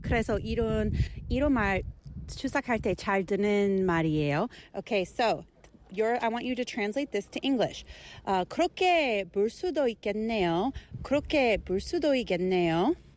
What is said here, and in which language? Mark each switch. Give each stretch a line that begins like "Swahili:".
Korean: 그래서 이런 말 추석할 때 잘 듣는 말이에요. 오케이.
English: Okay, so I want you to translate this to English.
Korean: 그렇게 볼 수도 있겠네요. 그렇게 볼 수도 있겠네요.